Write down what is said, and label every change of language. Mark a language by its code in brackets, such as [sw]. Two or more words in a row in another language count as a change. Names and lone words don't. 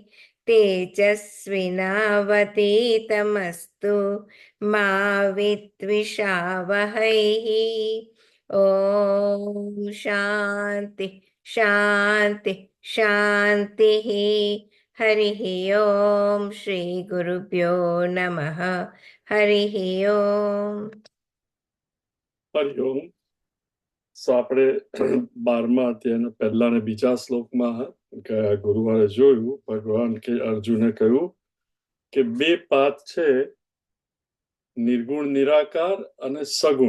[sa] तेजस्विनावतीतमस्तु मा विद्विषावहै ॐ शान्ति शान्ति शान्तिः हरिः ॐ श्रीगुरुभ्यो नमः હરિ ઓમ. [gu] હરિઓમ. આપણે 12મા અધ્યાયના પહેલા અને બીજા શ્લોકમાં ગયા ગુરુવારે જોયું ભગવાન કે અર્જુને કહ્યું કે બે પાથ છે, નિર્ગુણ નિરાકાર અને સગુણ.